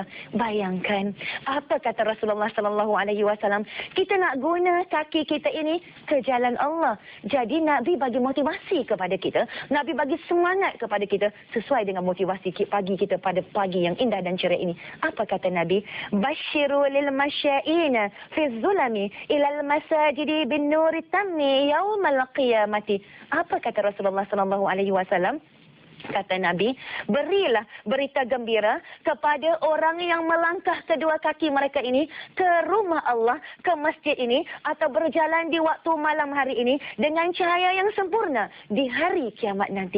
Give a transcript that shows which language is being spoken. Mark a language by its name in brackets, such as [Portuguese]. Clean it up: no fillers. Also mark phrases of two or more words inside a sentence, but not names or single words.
[Malay] Bayangkan apa kata Rasulullah [Arabic] صلى الله عليه وسلم, [Malay] kita nak guna kaki kita ini ke jalan Allah. Jadi Nabi bagi motivasi kepada kita, Nabi bagi semangat kepada kita sesuai dengan motivasi pagi kita pada pagi yang indah dan ceria ini. Apa kata Nabi? [Arabic] بشر المشائين في الظلم إلى المساجد بالنور التام يوم القيامة. [Malay] Apa kata Rasulullah [Arabic] صلى الله عليه وسلم? [Malay] Kata Nabi, berilah berita gembira kepada orang yang melangkah kedua kaki mereka ini ke rumah Allah, ke masjid ini, atau berjalan di waktu malam hari ini dengan cahaya yang sempurna di hari kiamat nanti.